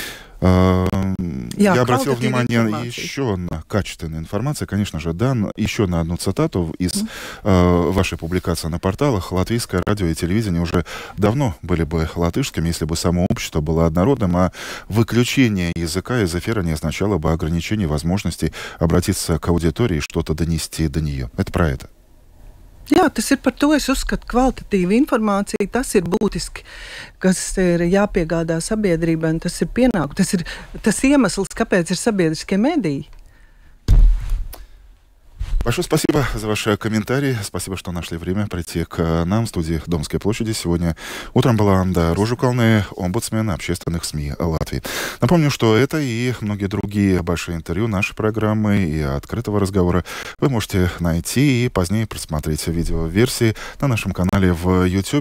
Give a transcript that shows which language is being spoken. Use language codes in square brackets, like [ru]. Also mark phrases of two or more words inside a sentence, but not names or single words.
[ru] Я обратил внимание еще на качественную информацию, конечно же, да, еще на одну цитату из вашей публикации на порталах. Латвийское радио и телевидение уже давно были бы латышскими, если бы само общество было однородным, а выключение языка из эфира не означало бы ограничение возможностей обратиться к аудитории и что-то донести до нее. Это про это. [lv] Jā, tas ir par to, es uzskatu, kvalitatīva informācija, tas ir būtiski, kas ir jāpiegādā sabiedrībai, un tas ir pienākums. Tas ir tas iemesls, kāpēc ir sabiedriskie медии. [ru] Большое спасибо за ваши комментарии. Спасибо, что нашли время прийти к нам в студии Домской площади. Сегодня утром была Анда Ружукалне, омбудсмен общественных СМИ Латвии. Напомню, что это и многие другие большие интервью нашей программы и открытого разговора вы можете найти и позднее просмотреть видеоверсии на нашем канале в YouTube.